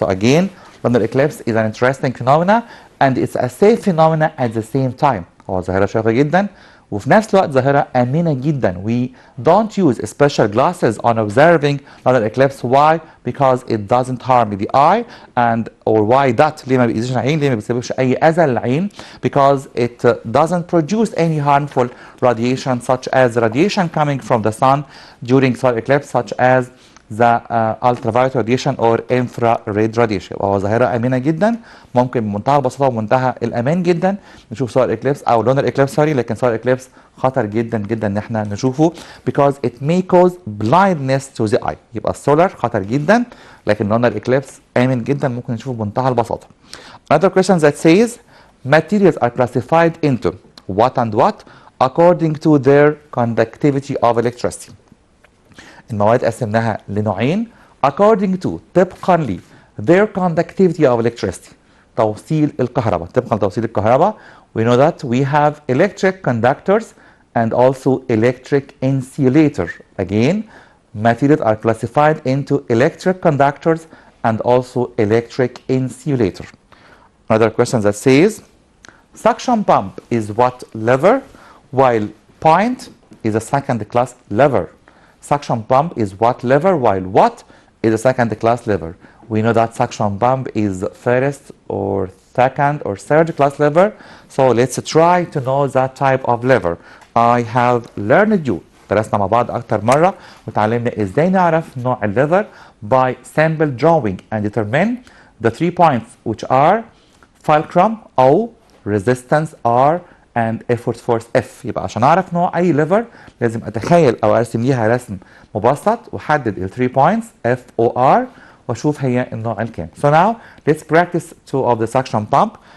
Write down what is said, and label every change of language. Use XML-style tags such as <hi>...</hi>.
<en>So again, lunar eclipse is an interesting phenomena and it's a safe phenomena at the same time.</en> <ar>هو ظاهرة شيقة جدا وفي نفس الوقت ظاهرة آمنة جدا.</ar> <en>We don't use special glasses on observing lunar eclipse. Why? Because it doesn't harm the eye and or why that؟</en> <ar>ليه ما بيأذيش العين؟ ليه ما بيسببش أي أذى للعين؟</ar> <en>Because it doesn't produce any harmful radiation such as radiation coming from the sun during solar eclipse such as the ultraviolet radiation or infrared radiation.</en> <ar>وهو ظاهرة آمنة جدا، ممكن بمنتهى البساطة ومنتهى الأمان جدا نشوف سولار إكليبس أو لونر إكليبس سوري، لكن سولار إكليبس خطر جدا جدا إن احنا نشوفه</ar> <en>because it may cause blindness to the eye.</en> <ar>يبقى السولار خطر جدا لكن لونر إكليبس آمن جدا، ممكن نشوفه بمنتهى البساطة.</ar> <en>Another question that says materials are classified into what and what according to their conductivity of electricity.</en> <ar>المواد قسمناها لنوعين according to طبقا ل</ar> <en>their conductivity of electricity،</en> <ar>توصيل الكهرباء. طبقا لتوصيل الكهرباء</ar> <en>we know that we have electric conductors and also electric insulator. Again, materials are classified into electric conductors and also electric insulator. Another question that says suction pump is what lever while point is a second class lever. Suction pump is what lever while what is a second class lever. We know that suction pump is first or second or third class lever. So let's try to know that type of lever. I have learned you.</en> <ar>درسنا مع بعض أكتر مرة وتعلمنا إزاي نعرف نوع الليفر</ar> <en>by simple drawing and determine the 3 points which are fulcrum O, resistance R and effort force F.</en> <ar>يبقى عشان اعرف نوع اي ليفر لازم اتخيل او ارسم ليها رسم مبسط واحدد ال 3 points F O R واشوف هي النوع الكام.</ar> <en>So now let's practice 2 of the suction pump.</en>